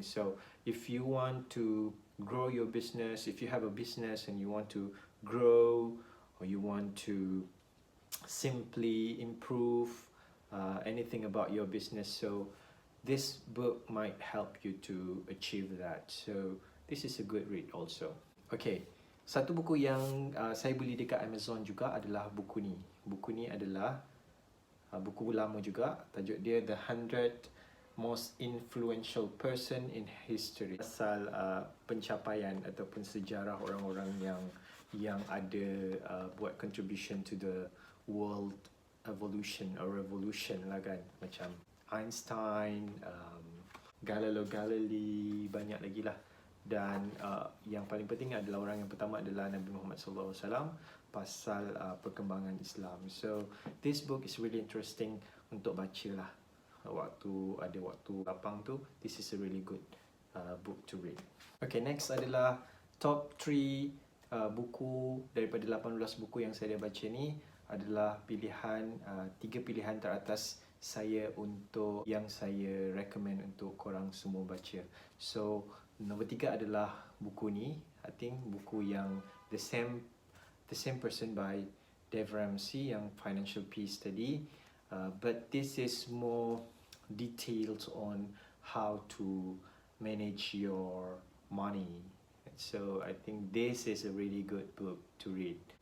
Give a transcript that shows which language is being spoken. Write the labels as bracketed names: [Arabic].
[English] So if you want to grow your business, if you have a business and you want to grow, or you want to simply improve anything about your business, so this book might help you to achieve that. So this is a good read also. [Malay] Okay, satu buku yang saya beli dekat Amazon juga adalah buku ni. Buku ni adalah buku lama juga. Tajuk dia The 100 Most Influential Person in History. Pasal pencapaian ataupun sejarah orang-orang yang ada buat [English] contribution to the world evolution or revolution [Malay] lah kan. Macam Einstein, Galileo Galilei, banyak lagi lah. Dan yang paling penting adalah orang yang pertama adalah Nabi Muhammad SAW pasal perkembangan Islam. [English] So this book is really interesting [Malay] untuk baca lah. Waktu lapang tu, [English] this is a really good book to read. [Malay] Okay, next adalah top 3 buku daripada 18 buku yang saya dah baca ni adalah pilihan 3 pilihan teratas saya untuk yang saya recommend untuk korang semua baca. So nombor 3 adalah buku ni. [English] I think [Malay] buku yang [English] the same person by Dave Ramsey yang Financial Peace [Malay] tadi, [English] but this is more detailed on how to manage your money. So I think this is a really good book to read.